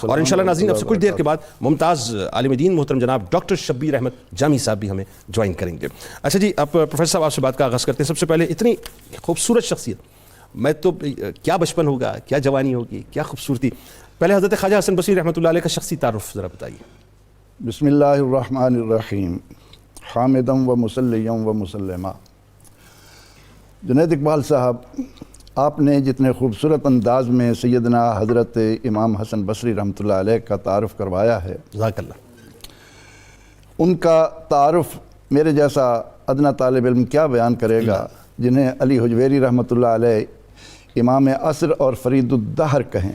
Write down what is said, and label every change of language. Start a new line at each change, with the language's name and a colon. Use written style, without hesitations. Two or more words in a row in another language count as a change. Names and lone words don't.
Urdu: اور انشاءاللہ ناظرین اب سے کچھ دیر کے بعد ممتاز عالم دین محترم جناب ڈاکٹر شبیر احمد جامی صاحب بھی ہمیں جوائن کریں گے. اچھا جی، اب پروفیسر صاحب آپ سے بات کا آغاز کرتے ہیں. سب سے پہلے اتنی خوبصورت شخصیت، میں تو کیا بچپن ہوگا، کیا جوانی ہوگی، کیا خوبصورتی. پہلے حضرت خواجہ حسن بصری
Arabic: رحمۃ اللہ علیہ
Urdu: کا شخصی تعارف ذرا بتائیے.
Arabic: بسم اللہ الرحمن الرحیم. حامدم و مسلیم و مسلمہ.
Urdu: جنید اقبال صاحب، آپ نے جتنے خوبصورت انداز میں سیدنا حضرت امام حسن بصری
Arabic: رحمۃ اللہ علیہ
Urdu: کا تعارف کروایا ہے،
Arabic: جزاک اللہ.
Urdu: ان کا تعارف میرے جیسا ادنا طالب علم کیا بیان کرے گا، جنہیں علی حجویری
Arabic: رحمۃ اللہ علیہ
Urdu: امام عصر اور فرید الدہر کہیں،